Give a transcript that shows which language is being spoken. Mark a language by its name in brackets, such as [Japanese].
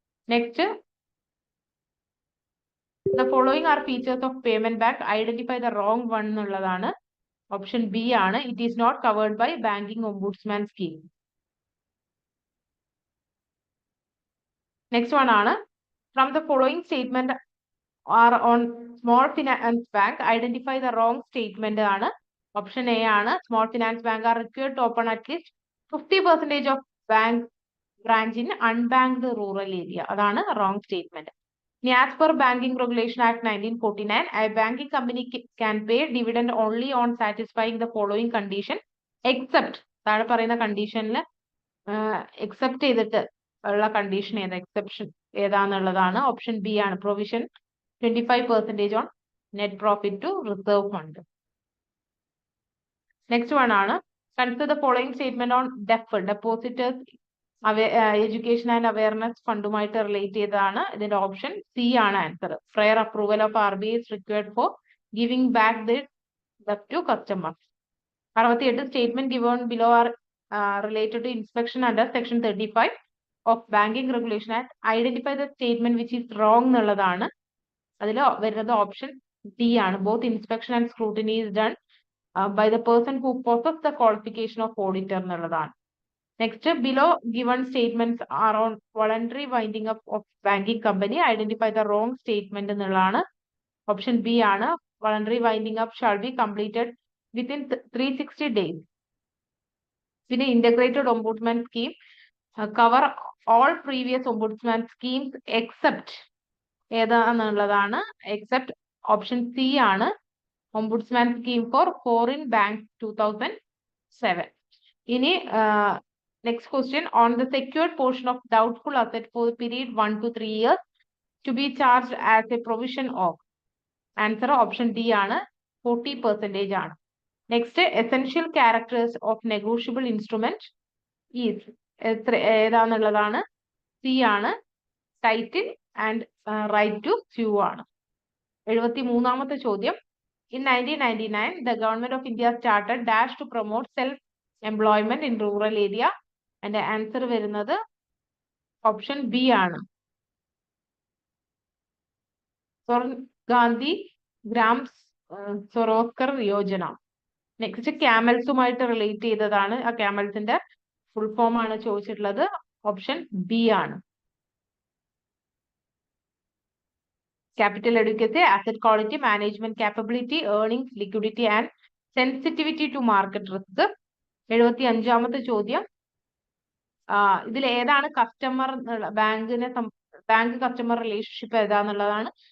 [English] Next the following are features of payment bank. Identify the wrong one എന്നുള്ളതാണ്. Option B ആണ്. It is not covered by banking ombudsman scheme. Next one ആണ് from the following statement are on small finance bank, identify the wrong statement ആണ്. Option A ആണ്. Small finance bank are required to open at least 50% of bank branch in unbanked rural area. അതാണ് wrong statement. ഇനി as per banking regulation act 1949, a banking company can pay dividend only on satisfying the following condition except, [Malayalam] താഴെ പറയുന്ന കണ്ടീഷനിൽ except ചെയ്തിട്ട് ഉള്ള condition ഏതാ, exception ഏതാന്നുള്ളതാണ്. [English] Option B ആണ്. Provision 25% on net profit to reserve fund. Next one ആണ് consider the following statement on DEAF. Depositors education and awareness ഫണ്ടുമായിട്ട് relate ചെയ്തതാണ്. ഇതിന്റെ option C ആണ് answer. Prior approval of RBI is required for giving back the debt to customer. 68 statement given below are related to inspection under section 35 of banking regulation act. Identify the statement which is wrong എന്നുള്ളതാണ്. അതിൽ വരുന്നത് option D ആണ്. Both inspection and scrutiny is done by the person who possesses the qualification of auditor എന്നുള്ളതാണ്. Next, below given statements are on voluntary winding up of banking company. Identify the wrong statement എന്നുള്ളതാണ്. Option B ആണ്. Voluntary winding up shall be completed within 360 days. പിന്നെ integrated ombudsman scheme cover all previous ombudsman schemes except ഏതാന്നുള്ളതാണ്. Except option C ആണ്. Ombudsman scheme for foreign bank 2007. ഇനി next question, on the secured portion of doubtful asset for period 1 to 3 years to be charge as a provision of. Answer option D ആണ്. 40% ആണ്. Next, essential characters of negotiable instrument is ഏതാന്നുള്ളതാണ്. C ആണ്. Title and right to sue ആണ്. [Malayalam] 73ാമത്തെ ചോദ്യം, [English] in 1999 the government of India started dash to promote self-employment in rural area. and answer വരുന്നത് option B ആണ്. [Hindi] Gandhi gram സ്വരോസ്കർ Yojana. [Malayalam] Next, ക്യാമൽസുമായിട്ട് relate ചെയ്തതാണ്. ആ ക്യാമൽസിന്റെ full form ആണ് ചോദിച്ചിട്ടുള്ളത്. [English] Option B ആണ്. Capital adequacy, asset quality, management capability, earnings, liquidity and sensitivity to market risk. [Malayalam] 75ാമത്തെ ചോദ്യം, ഇതിൽ ഏതാണ് കസ്റ്റമർ ബാങ്ക് കസ്റ്റമർ റിലേഷൻഷിപ്പ് ഏതാന്നുള്ളതാണ്.